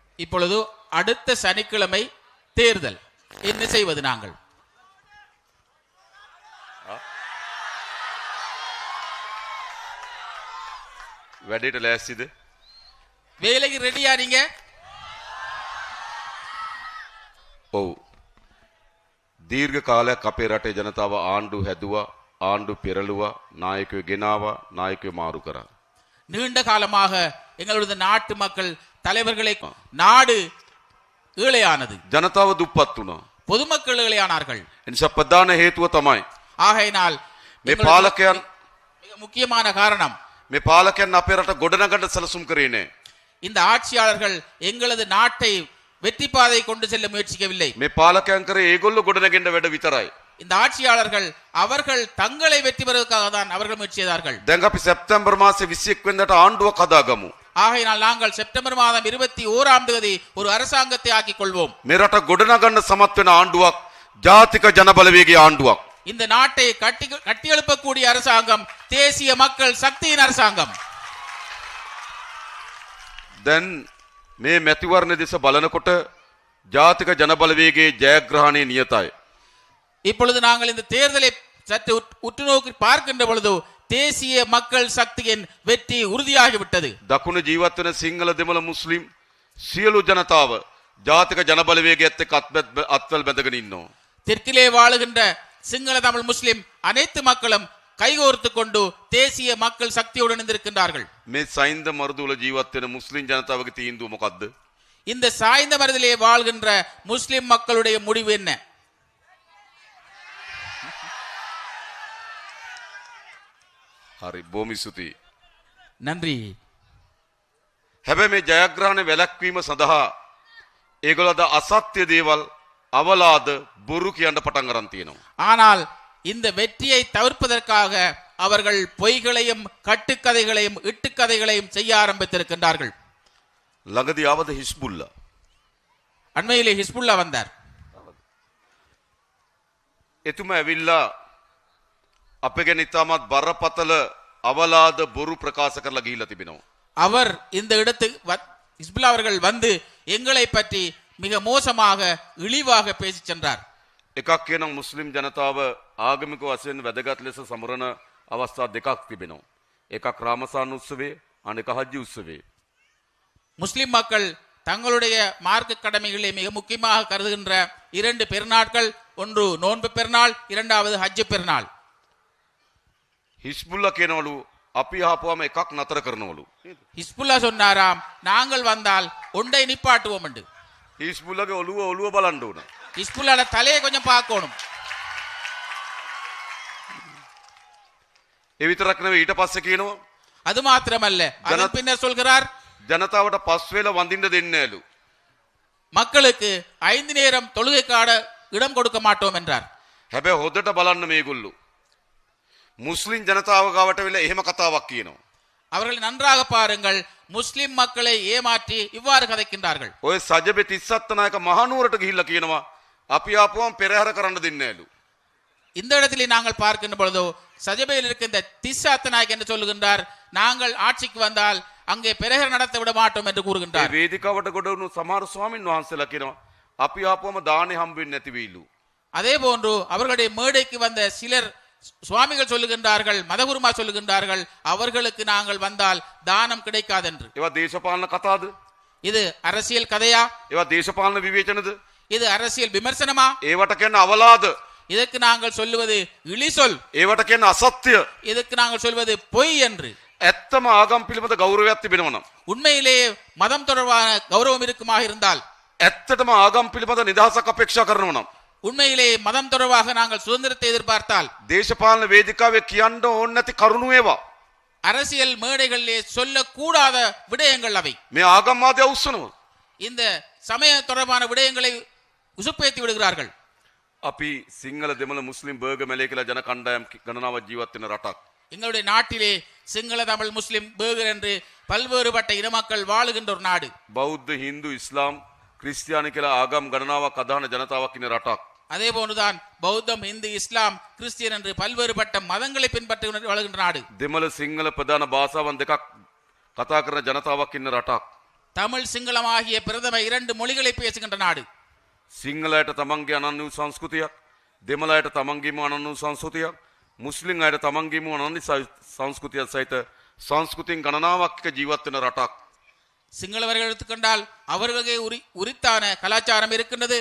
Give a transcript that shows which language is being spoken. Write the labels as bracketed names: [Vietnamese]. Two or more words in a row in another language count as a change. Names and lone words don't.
[Tamil] இப்பொழுது அடுத்த சனிக்கிழமை தேர்தல். என்ன செய்வது நாங்கள்? [Sinhala] වැඩේට ලෑස්තිද? [Tamil] வேலைக்கு ரெடியா நீங்க? [Sinhala] ඔව්. දීර්ඝ කාලයක් අපේ රටේ ජනතාව ආණ්ඩු හැදුවා, ආණ්ඩු පෙරළුවා, නායකයෝ ගෙනාවා, නායකයෝ මාරු කරා. [Tamil] நீண்ட காலமாக எங்களுடைய நாட்டு மக்கள் தலைவர்களை நாடு ஏழையானது. [Sinhala] ජනතාව දුප්පත් වුණා. [Tamil] பொதுமக்கள் ஏழையானார்கள். [Sinhala] එනිසා ප්‍රධාන හේතුව තමයි [Tamil] ஆகையினால் [Sinhala] මේ පාලකයන් [Tamil] மிக முக்கியமான காரணம் [Sinhala] මේ පාලකයන් අපේ රට ගොඩනගන්න සැලසුම් කරේ නැහැ. [Tamil] இந்த ஆட்சியாளர்கள் எங்களது நாட்டை வெற்றி பாதை கொண்டு செல்ல முயற்சிக்கவில்லை. [Sinhala] මේ පාලකයන් කරේ ඒගොල්ලෝ ගොඩනගෙන්න වැඩ විතරයි. [Tamil] இந்த ஆட்சியாளர்கள் அவர்கள் தங்களை வெற்றி பெறுவதற்காக தான் அவர்கள் முயற்சி செய்தார்கள். [Sinhala] දැන් අපි සැප්තැම්බර් මාසේ 21 වෙනිදාට ආණ්ඩුවක් හදාගමු. [Tamil] ஆகையினால் நாங்கள் செப்டம்பர் மாதம் 21ஆம் தேதி ஒரு அரசாங்கத்தை ஆக்கிக் கொள்வோம். [Sinhala] මේ රට ගොඩනගන්න සමත් වෙන ආණ්ඩුවක් ජාතික ජනබලවේගයේ ආණ්ඩුවක්. [Tamil] இந்த நாட்டை கட்டியெழுப்பக்கூடிய அரசாங்கம் தேசிய மக்கள் சக்தியின் அரசாங்கம். [Sinhala] දැන් මේ මැතිවරණ දෙස බලනකොට ජාතික ජනබලවේගයේ ජයග්‍රහණය නියතයි. [Tamil] இப்பொழுது நாங்கள் இந்த தேர்தலை சற்று உற்று நோக்கி பார்க்கின்ற பொழுது தேசிய மக்கள் சக்தியின் வெற்றி உறுதியாகிவிட்டது. [Sinhala] දකුණ ජීවත් වෙන සිංහල දෙමළ මුස්ලිම් සියලු ජනතාව ජාතික ජනබලවේගයත් එක්ක අත්වැල් බැඳගෙන ඉන්නවා. [Tamil] தெற்கிலே வாழுகின்ற சிங்கள தமிழ் முஸ்லிம் அனைத்து மக்களும் கைகோர்த்து கொண்டு தேசிய மக்கள் சக்தியுடன் இருக்கின்றார்கள். [Sinhala] මේ සයින්ද මරුදුල ජීවත් වෙන මුස්ලිම් ජනතාවගේ තීන්දුව මොකද්ද? [Tamil] இந்த சாய்ந்த மருதிலே வாழ்கின்ற முஸ்லிம் மக்களுடைய முடிவு என்ன? [Sinhala] හරි බොහොම ස්තුතියි. [Tamil] நன்றி. [Sinhala] හැබැයි මේ ජයග්‍රහණ වැළැක්වීම සඳහා ඒගොල්ලෝ අද අසත්‍ය දේවල් අවලාද බොරු කියන්න පටන් ගන්න තියෙනවා. [Tamil] ஆனால் இந்த வெற்றியை தவிர்ப்பதற்காக அவர்கள் பொய்களையும் கட்டுக்கதைகளையும் இட்டுக்கதைகளையும் செய்ய ஆரம்பித்திருக்கின்றார்கள். [Sinhala] ළඟදී ආවද හිස්බුල්ලා? [Tamil] அண்மையிலே ஹிஸ்புல்லா வந்தார். [Sinhala] එතුමා ඇවිල්ලා අපේ ගැන ඉතාමත් බරපතල අවලාද බොරු ප්‍රකාශ කරලා ගිහිල්ලා තිබෙනවා. [Tamil] அவர் இந்த இடத்துக்கு ஹிஸ்புல்லா அவர்கள் வந்து எங்களை பற்றி மிக மோசமாக இழிவாக பேசி சென்றார். [Sinhala] එකක් කියනවා මුස්ලිම් ජනතාව ආගමික වශයෙන් වැදගත් ලෙස සමරන අවස්ථා දෙකක් තිබෙනවා. එකක් රාමසාන උත්සවය, අනෙක හජ්ජි උත්සවය. [Tamil] முஸ்லிம் மக்கள் தங்களுடைய மார்க்க கடமைகளை மிக முக்கியமாக கருதுகின்ற இரண்டு பெருநாட்கள், ஒன்று நோன்பு பெருநாள், இரண்டாவது ஹஜ்ஜு பெருநாள். [Sinhala] හිස්බුල්ලා කියනවලු අපි ආපුවම එකක් නතර කරනවලු. [Tamil] ஹிஸ்புல்லா சொன்னாராம், நாங்கள் வந்தால் ஒன்றை நிப்பாட்டுவோம் என்று. [Sinhala] හිස්බුල්ලාගේ ඔළුව බලන්න ඕන. [Tamil] ஹிஸ்புல்லாட தலையை கொஞ்சம் பார்க்கணும். [Sinhala] ඒ විතරක් නෙවෙයි ඊට පස්සේ කියනවා [Tamil] அது மாத்திரமல்ல, அதன் பின்னர் சொல்கிறார், [Sinhala] ජනතාවට පස් වේල වඳින්න දෙන්නේ නැලු. [Tamil] மக்களுக்கு 5 நேரம் தொழுகைக்கான இடம் கொடுக்க மாட்டோம் என்றார். [Sinhala] හැබැයි හොදට බලන්න මේගොල්ලෝ මුස්ලිම් ජනතාව ගාවට වෙලා එහෙම කතාවක් කියනවා. [Tamil] அவர்கள் நன்றாக பாருங்கள், முஸ்லிம் மக்களை ஏமாற்றி இவ்வாறு கதைக்கின்றார்கள். [Sinhala] ඔය සජබේ 37 නායක මහනුවරට ගිහිල්ලා කියනවා අපි ආපුවම පෙරහැර කරන්න දෙන්නේ නැලු. [Tamil] இந்த இடத்திலே நாங்கள் பார்க்கின்ற பொழுதோ சஜபையில் இருக்கின்ற திஸ்ஸாத் நாயக் என்று சொல்லுகின்றார், நாங்கள் ஆட்சிக்கு வந்தால் அங்கே பெரஹர் நடத்த விட மாட்டோம் என்று கூறுகின்றார். [Sinhala] වේදිකාවට ගොඩ වුණු සමහර ස්වාමින් වහන්සේලා කියනවා අපි ආපුවම දානේ හම්බෙන්නේ නැති වෙයිලු. [Tamil] அதே போன்று அவர்களுடைய மேடைக்கு வந்த சிலர் சுவாமிகள் சொல்லுகின்றார்கள், மதகுருமா சொல்லுகின்றார்கள், அவர்களுக்கு நாங்கள் வந்தால் தானம் கிடைக்காது என்று. [Sinhala] ඒවා දේශපාලන කතාවද? [Tamil] இது அரசியல் கதையா? [Sinhala] ඒවා දේශපාලන විවේචනද? [Tamil] இது அரசியல் விமர்சனமா? [Sinhala] ඒවට කියන්නේ අවලාද. [Tamil] இதற்கு நாங்கள் சொல்லுவது இழிசொல். [Sinhala] ඒවට කියන්නේ අසත්‍ය. [Tamil] இதற்கு நாங்கள் சொல்வது பொய் என்று. [Sinhala] ඇත්තම ආගම් පිළිබඳ ගෞරවයක් තිබෙනවා නම්, [Tamil] உண்மையிலேயே மதம் தொடர்பான கௌரவம் இருக்குமாக இருந்தால், [Sinhala] ඇත්තටම ආගම් පිළිබඳ නිදහසක් අපේක්ෂා කරනවා නම්, [Tamil] உண்மையிலே மதம் தொடர்பாக நாங்கள் சுதந்திரத்தை எதிர்பார்த்தால், [Sinhala] දේශපාලන වේදිකාවේ කියන්න ඕන නැති කරුණු ඒවා. [Tamil] அரசியல் மேடைகளிலே சொல்லக்கூடாத விடயங்கள் அவை. [Sinhala] මේ ආගම්වාදය උස්සනවා. [Tamil] இந்த சமய தொடர்பான விடயங்களை உசுப்பேத்தி விடுகிறார்கள். [Sinhala] අපි සිංහල දෙමළ මුස්ලිම් බර්ග මැලේ කියලා ජන කණ්ඩායම් ගණනාවක් ජීවත් වෙන රටක්. [Tamil] எங்களுடைய நாட்டிலே சிங்கள தமிழ் முஸ்லிம் பேகர் என்று பல்வேறுபட்ட இன மக்கள் வாழுகின்ற ஒரு நாடு. [Sinhala] බෞද්ධ හින්දු ඉස්ලාම් ක්‍රිස්තියානි කියලා ආගම් ගණනාවක් අදහන ජනතාවක් ඉන්න රටක්. [Tamil] அதே போன்றுதான் பௌத்தம், இந்து, இஸ்லாம், கிறிஸ்டியன் என்று பல்வேறுபட்ட மதங்களை பின்பற்றி வாழ்கின்ற நாடு. [Sinhala] දෙමළ සිංහල ප්‍රධාන භාෂාවන් දෙකක් කතා කරන ජනතාවක් ඉන්න රටක්. [Tamil] தமிழ் சிங்களம் ஆகிய பிரதம 2 மொழிகளை பேசுகின்ற நாடு. [Sinhala] සිංහලයට තමන්ගේ අනන්‍ය වූ සංස්කෘතියක්, දෙමළයට තමන්ගේම අනන්‍ය වූ සංස්කෘතියක්, මුස්ලිම් අයට තමන්ගේම අනන්‍ය සංස්කෘතියක් සහිත සංස්කෘතියෙන් ගණනාවක් එක්ක ජීවත් වෙන රටක්. [Tamil] சிங்களவர்கள் எடுத்துக்கொண்டால் அவர்களுக்கு உரித்தான கலாச்சாரம் இருக்கின்றது.